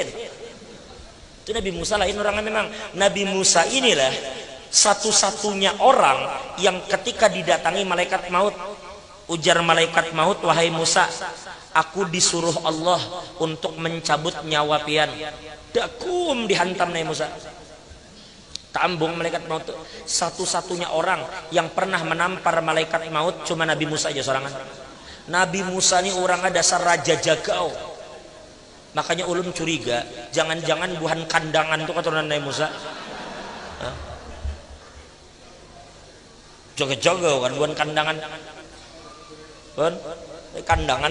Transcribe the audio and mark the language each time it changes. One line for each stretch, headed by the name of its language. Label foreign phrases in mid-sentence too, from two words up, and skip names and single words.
Indonesian: Itu Nabi Musa lain orangnya memang. Nabi Musa inilah satu-satunya orang yang ketika didatangi malaikat maut, ujar malaikat maut, wahai Musa, aku disuruh Allah untuk mencabut nyawa pian.
Banjar: Dakum dihantam Nabi Musa.
Indonesian: Tambung malaikat maut. Satu-satunya orang yang pernah menampar malaikat maut cuma Nabi Musa aja sorangan.
Banjar: Nabi Musa ini orang dasar raja jagau. Makanya ulun curiga, jangan-jangan buhan kandangan itu keturunan Nabi Musa. Jaga-jaga kan buhan kandangan. Buhan kandangan.